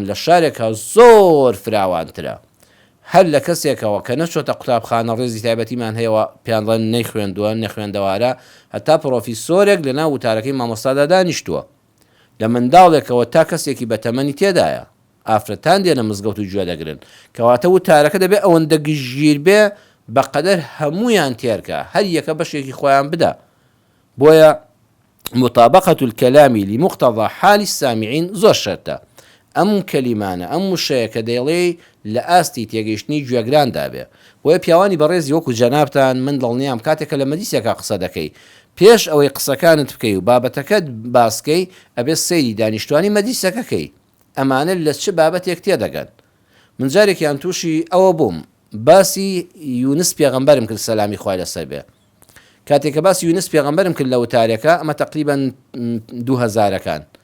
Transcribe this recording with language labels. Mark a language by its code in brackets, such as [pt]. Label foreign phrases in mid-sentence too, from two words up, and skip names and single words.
[ckb] لە شارێکە زۆر فراوانترە هەر لە کەسێکەوە کە نەچۆتە قوتابخانە ڕێزی تایبەتیمان هەیەوە پێیانڵێن نەیخوێندووە نەخوێندەوارە هەتا پرۆفیسۆرێک لە ناو وتارەکەی مامۆستادا دانیشتووە لە منداڵێکەوە تا کەسێکی بەتەمەنی تێدایە ئافرەتان دێنە مزگەوت و گوێ دەگرن کەواتە وتارەکە دەبێت ئەوەندە گژیر بێ بەقەدەر هەمویان تێرکە هەر یەکە بەشێکی خۆیان بدە بۆیە [ar] مطابقة الكلام لمقتضى حال السامعين [ckb] زۆر شەرتە ئەم کەلیمانە ئەم وشەیە کە دەیڵێ لە ئاستی تێگەیشتنی گوێگراندا بێ بۆیە پیاوانی بەڕێزی وەکو جەنابتان من دڵنیام کاتێکە لە مەجلیسێکا قسە دەکەی پێش ئەوەی قسەکانت بکەی و بابەتەکەت باسکەی ئەبێ سەیری دانیشتوانی مەجلیسەکەکەی ئەمانە لە چ بابەتێک تێدەگەن من جارێکیان تووشی ئەوە بووم باسی یونس پێغەمبەرم کرد سەلامی خوای لەسەر بێ کاتێککە باسی یونس پێغەمبەرم کرد لە وتارێکە ئەمە تقریباً 2000ەکان